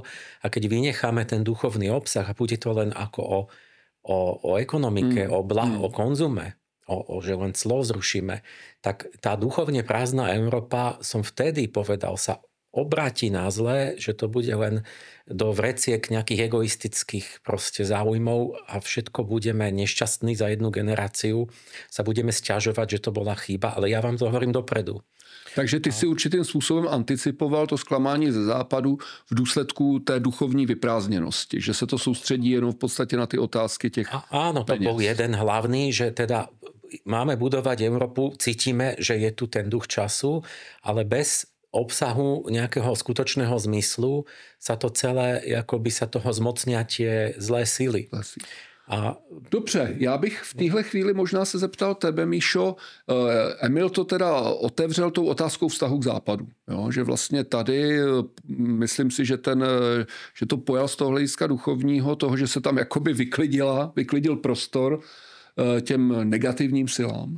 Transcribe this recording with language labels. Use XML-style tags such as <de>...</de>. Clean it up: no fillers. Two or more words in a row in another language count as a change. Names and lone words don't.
<sk>A keď vynecháme ten duchovný obsah a bude to len ako o ekonomike, o konzume, že len clo zrušíme, tak tá duchovne prázdna Európa, som vtedy povedal, sa obráti na zlé, že to bude len do vreciek nejakých egoistických proste záujmov a všetko budeme nešťastní za jednu generáciu, sa budeme sťažovať, že to bola chyba, ale ja vám to hovorím dopredu.</sk> <cs>Takže ty si určitým způsobem anticipoval to zklamání ze západu v důsledku té duchovní vyprázdněnosti, že se to soustředí jenom v podstatě na ty otázky těch</cs> <sk>áno, to bol jeden hlavný, že teda máme budovať Európu, cítime, že je tu ten duch času, ale bez obsahu nejakého skutočného zmyslu sa to celé, akoby sa toho zmocnia tie zlé síly.</sk> <cs>Dobře, já bych v téhle chvíli možná se zeptal tebe, Míšo. Emil to teda otevřel tou otázkou vztahu k západu. Jo? Že vlastně tady, myslím si, že to pojal z toho hlediska duchovního, toho, že se tam jakoby vyklidil prostor těm negativním silám.</cs>